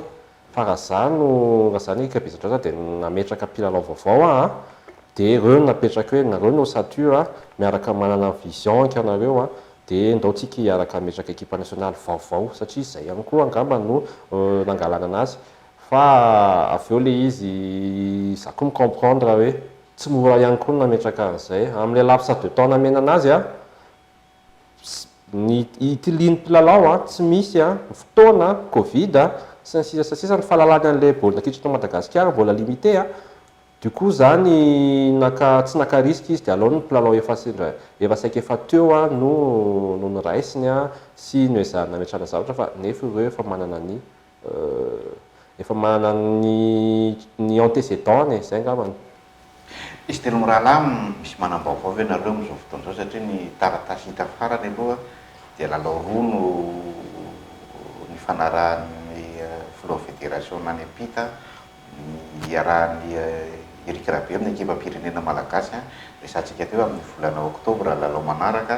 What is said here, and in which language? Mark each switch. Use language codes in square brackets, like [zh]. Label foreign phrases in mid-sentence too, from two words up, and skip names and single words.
[mg] Fa raha zany Eric Rabesandrata dia nametraka mpilalao vaovao dia ireo napetraka hoe nareo no osature miaraka manana vision ankareo dia ndao tsika hiaraka ametraka [fr] équipe nationale [mg] vaovao satria izay ihany koa angamba no nangalana anazy. Fa avy eo le izy za koa micomprendre hoe tsy mora ihany koa nametraka an'izay amin'ilay [fr] laps de temps [mg] namena anazy ny itilian'ny mpilalao tsy misy fotoana covid sy ny sisa ny fahalalany an'ilay baolina kitra to Madagasikara mbola [fr] limité du coup [mg] zany tsy naka risque izy dia aleo ny mpilalao efa saika efa teo no niraisiny sy no ezahana nametrana zavatra fa nefa ireo efa manana ny antécédent zay angambany. Izy telo mirahalahy misy manam-baovao ve nareo amin'izao fotoana izao satria ny taratasy hita farany aloha dia lalao roa no nifanarahan'ny filoha fédération nany ampita iarahan'ny Eric Rabe amin'ny ekipa pirenena malagasy resantsika teo amin'ny volana oktobra lalao manaraka.